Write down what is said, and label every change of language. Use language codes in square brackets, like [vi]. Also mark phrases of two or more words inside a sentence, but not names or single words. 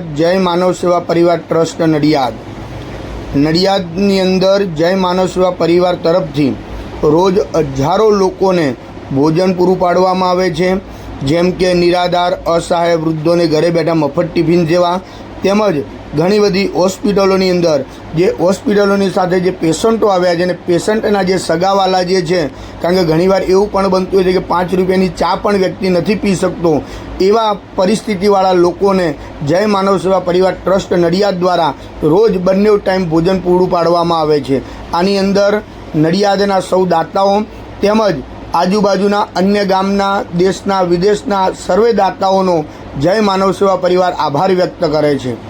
[gu] जय मानव सेवा परिवार ट्रस्ट नडियाद। નડિયાદની અંદર જય માનવ સેવા પરિવાર તરફથી રોજ હજારો લોકોને ભોજન પૂરું પાડવામાં આવે છે। જેમ કે નિરાધાર અસહાય વૃદ્ધોને ઘરે બેઠા મફત ટિફિન જેવા તેમજ ઘણી બધી હોસ્પિટલોની અંદર જે હોસ્પિટલોની સાથે જે પેશંટો આવ્યા છે ને પેશંટના જે સગાવાલા જે છે, કારણ કે ઘણીવાર એવું પણ બનતું હોય છે કે 5 રૂપિયાની ચા પણ વ્યક્તિ [hi] नहीं पी सकतो, [gu] એવા પરિસ્થિતિવાળા લોકોને જય માનવ સેવા પરિવાર ટ્રસ્ટ નડિયાદ દ્વારા રોજ બંને ટાઇમ ભોજન પૂરું પાડવામાં આવે છે। આની અંદર નડિયાદના સૌ દાતાઓ તેમજ આજુબાજુના અન્ય ગામના દેશના વિદેશના સર્વે દાતાઓનો જય માનવ સેવા પરિવાર આભાર વ્યક્ત કરે છે।